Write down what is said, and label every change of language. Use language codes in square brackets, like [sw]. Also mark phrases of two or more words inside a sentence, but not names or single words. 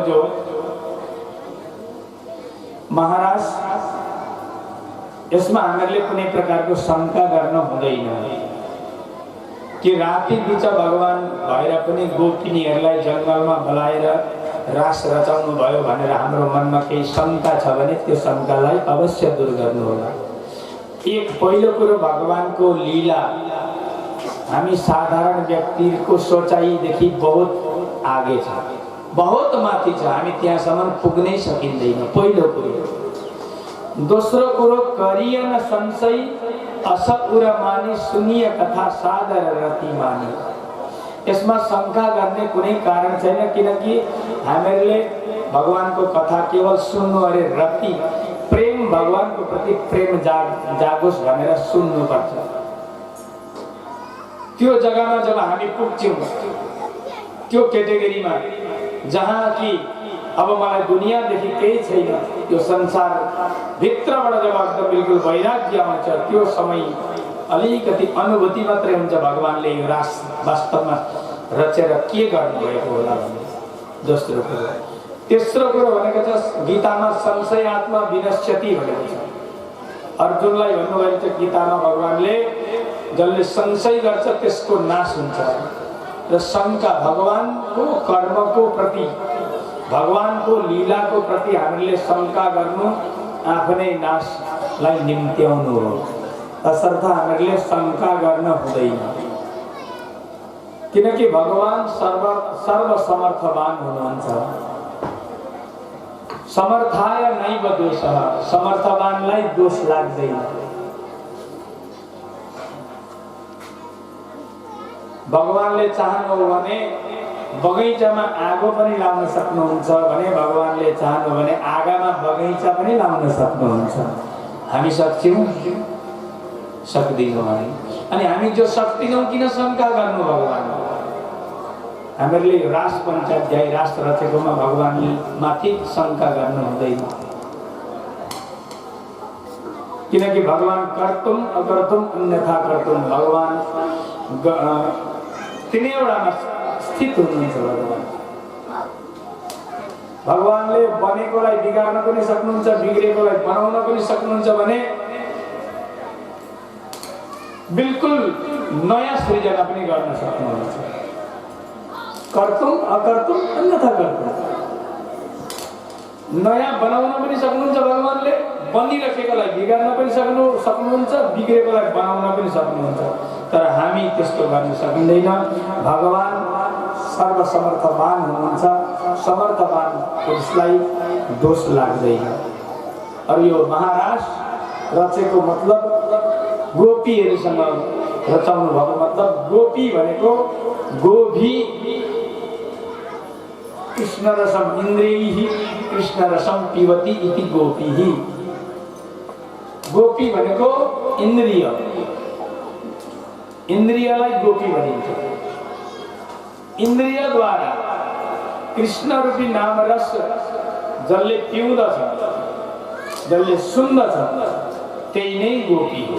[ne] जो महाराज यसमा हामीहरूले कुनै प्रकारको शङ्का गर्न हुँदैन कि राति बिच भगवान भएर पनि गोपिनीहरूलाई जङ्गलमा बोलाएर रास रचाउनु भयो भनेर हाम्रो मनमा केही शङ्का छ भने त्यो शङ्कालाई अवश्य दूर गर्नु होला। एक पहिलो कुरो, भगवानको लीला हामी साधारण व्यक्तिको सोचाइदेखि बहुत आगे छ, बहुत माथि छ, हामी त्यहाँसम्म पुग्नै सकिँदैन, पहिलो कुरो। दोस्रो कुरो, [awa] करियन संशय असउर मानी सुनिय कथा सादर रति मानी। [ne] यसमा शङ्का गर्ने कुनै कारण छैन, किनकि हामीहरूले भगवानको कथा केवल सुन्नु अरे रति प्रेम, भगवानको प्रति प्रेम जागोस् भनेर सुन्नुपर्छ। त्यो जग्गामा जब हामी पुग्छौँ, त्यो क्याटेगोरीमा जहाँ कि अब मलाई दुनियाँदेखि केही छैन, यो संसार भित्रबाट जब एकदम बिल्कुल वैराग्य आउँछ, त्यो समय अलिकति अनुभूति मात्रै हुन्छ भगवानले यो रास वास्तवमा रचेर के गर्नुभएको होला भन्ने। दोस्रो कुरो। तेस्रो कुरो भनेको छ गीतामा [sa] संशय आत्मा विनश्यति [ne] भनेको छ। अर्जुनलाई भन्नुभएको छ गीतामा भगवानले, जसले संशय गर्छ त्यसको नाश हुन्छ। र शङ्का भगवानको कर्मको प्रति, भगवानको लीलाको प्रति हामीले शङ्का गर्नु आफ्नै नाशलाई निम्त्याउनु हो। तसर्थ हामीले शङ्का गर्न हुँदैन, किनकि भगवान सर्वसमर्थवान हुनुहुन्छ। [sa] समर्थाय नैव दोषः, [ne] समर्थवानलाई दोष लाग्दैन। भगवानले चाहनु भने बगैँचामा आगो पनि लाउन सक्नुहुन्छ भने, भगवानले चाहनु भने आगामा बगैँचा पनि लाउन सक्नुहुन्छ। हामी सक्छौँ? सक्दैनौँ हामी। अनि हामी जो सक्दैनौँ किन शङ्का गर्नु भगवान? हामीहरूले रास पञ्चाध्याय रास रचेकोमा भगवानले माथि शङ्का गर्नु हुँदैन, किनकि भगवान [sa] कर्तुम अकर्तुम अन्यथा कर्तुम, [ne] भगवान तिनैवटामा स्थित हुनुहुन्छ। भगवानले बनेकोलाई बिगार्न पनि सक्नुहुन्छ, बिग्रेकोलाई बनाउन पनि सक्नुहुन्छ भने बिल्कुल नयाँ सृजना पनि गर्न सक्नुहुन्छ। [sa] कर्तुम अकर्तुम अन्यथा कर्तुम, [ne] नयाँ बनाउन पनि सक्नुहुन्छ भगवानले, बनिरहेकोलाई बिगार्न पनि सक्नुहुन्छ, बिग्रेकोलाई बनाउन पनि सक्नुहुन्छ। तर हामी त्यस्तो गर्न सकिँदैन। भगवान सर्वसमर्थवान हुनुहुन्छ, समर्थवान पुरुषलाई दोष लाग्दैन। और यो महाराज रचेको मतलब गोपीहरूसँग रचाउनु भएको मतलब, गोपी भनेको [sa] गोभी कृष्ण रसम इन्द्रियैहि कृष्ण रसम पिबति इति गोपीहि। [ne] गोपी भनेको इन्द्रिय, इन्द्रियलाई गोपी भनिन्छ। इन्द्रियद्वारा कृष्ण रूपी नामरस जसले पिउँदछ, जसले सुन्दछ, त्यही नै गोपी हो।